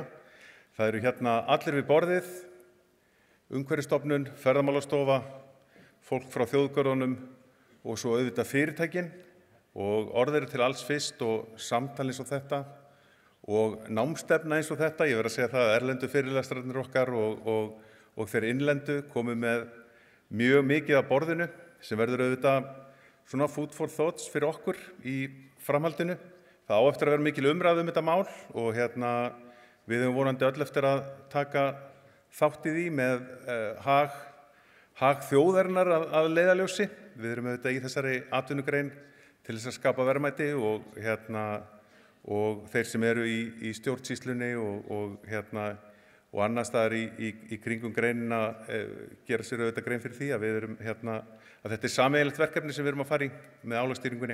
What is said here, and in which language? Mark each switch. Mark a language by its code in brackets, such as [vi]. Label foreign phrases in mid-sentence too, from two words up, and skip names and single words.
[is] Það eru hérna allir við borðið, Umhverfisstofnun, Ferðamálastofa, fólk frá þjóðgörðunum og svo auðvitað fyrirtækin og orð eru til alls fyrst og samtal eins og þetta og námstefna eins og þetta. Ég verð að segja það að erlendu fyrirlestrarnir okkar og þeir innlendu komið með mjög mikið af borðinu sem verður auðvitað svona [en] food for thoughts [is] fyrir okkur í framhaldinu. Það á eftir að vera mikil umræða þetta mál og við höfum vonandi öll eftir að taka þátt í því með hag þjóðarinnar að leiðarljósi. Við erum auðvitað í þessari atvinnugrein til þess að skapa verðmæti og þeir sem eru í stjórnsýslunni og annars staðar í kringum greinina gera sér auðvitað grein fyrir því að við erum að þetta er sameiginlegt verkefni sem við erum að fara í með álagsstýringunni.